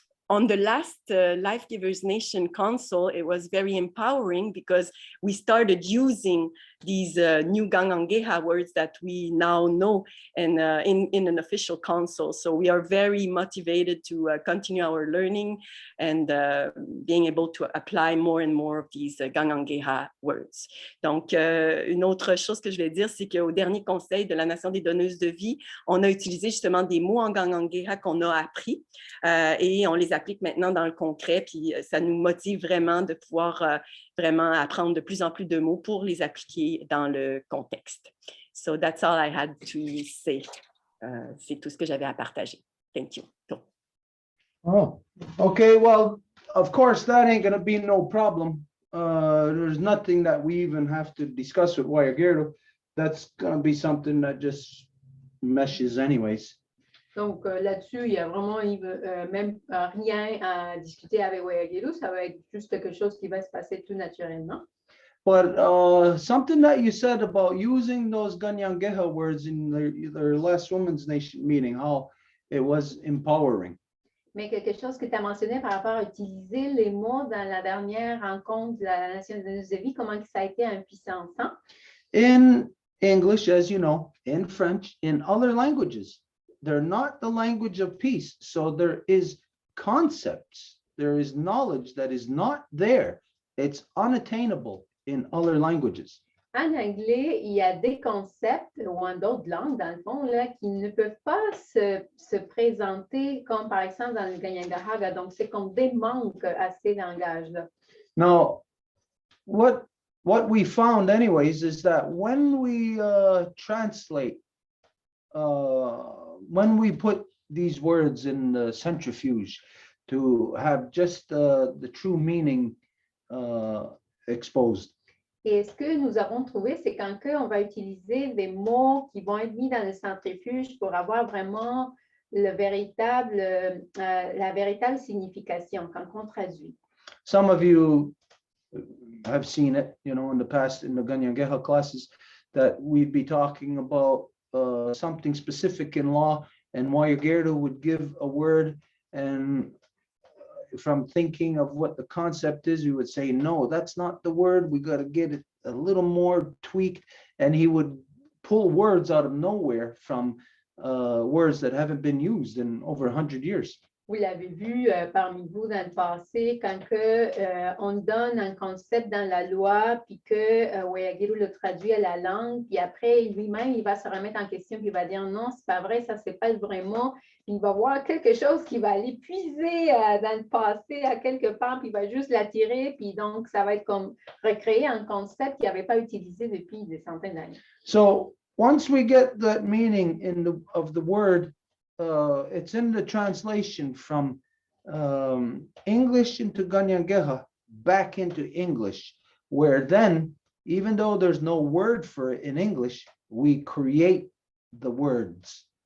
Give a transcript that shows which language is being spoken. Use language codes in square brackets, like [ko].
[en] On the last Life Givers Nation Council, it was very empowering because we started using these new Gangangeha words that we now know in an official council. So we are very motivated to continue our learning and being able to apply more and more of these Gangangeha words. [fr] Donc, une autre chose que je vais dire, c'est qu'au dernier conseil de la Nation des donneuses de vie, on a utilisé justement des mots en Gangangeha qu'on a appris et on les applique maintenant dans le concret, puis ça nous motive vraiment de pouvoir vraiment apprendre de plus en plus de mots pour les appliquer dans le contexte. [en] So that's all I had to say. [fr] C'est tout ce que j'avais à partager. [en] Thank you. Oh, okay. Well, of course, that ain't going to be no problem. There's nothing that we even have to discuss with Wayagerdo. That's going to be something that just meshes anyways. [fr] Donc, là-dessus, il n'y a vraiment même rien à discuter avec Wayagerdo. Ça va être juste quelque chose qui va se passer tout naturellement. [en] But something that you said about using those Ganyangeha words in their last Women's Nation meeting, how it was empowering. [fr] Mais quelque chose que tu as mentionné par rapport à utiliser les mots dans la dernière rencontre de la Nation de vie, comment ça a été puissant. [en] In English, as you know, in French, in other languages, they're not the language of peace. So there is concepts, there is knowledge that is not there. It's unattainable in other languages. [fr] En anglais, il y a des concepts, ou en d'autres langues, dans le fond, là, qui ne peuvent pas se présenter comme, par exemple, dans le Ganyangeha. Donc, c'est comme des manques à ces langages-là. [en] Now, what we found anyways is that when we translate, when we put these words in the centrifuge to have just the true meaning exposed. [fr] Et ce que nous avons trouvé, c'est quand on va utiliser des mots qui vont être mis dans le centrifuge pour avoir vraiment la véritable signification quand on traduit. [en] Some of you have seen it, in the past in the Ganyangeha classes, that we'd be talking about something specific in law, and Wayagerdo would give a word, and from thinking of what the concept is, we would say, no, that's not the word. We got to get it a little more tweaked. And he would pull words out of nowhere from words that haven't been used in over 100 years. [fr] Vous l'avez vu parmi vous dans le passé, quand on donne un concept dans la loi, puis que Wayagerdo le traduit à la langue, puis après, lui-même, il va se remettre en question, puis il va dire non, c'est pas vrai, ça, c'est pas le vrai mot. Puis il va voir quelque chose qui va aller puiser dans le passé à quelque part, puis il va juste l'attirer, puis donc, ça va être comme recréer un concept qu'il n'avait pas utilisé depuis des centaines d'années. [en] So, once we get that meaning of the word, it's in the translation from English into Ganyangeha back into English, where then, even though there's no word for it in English, we create the words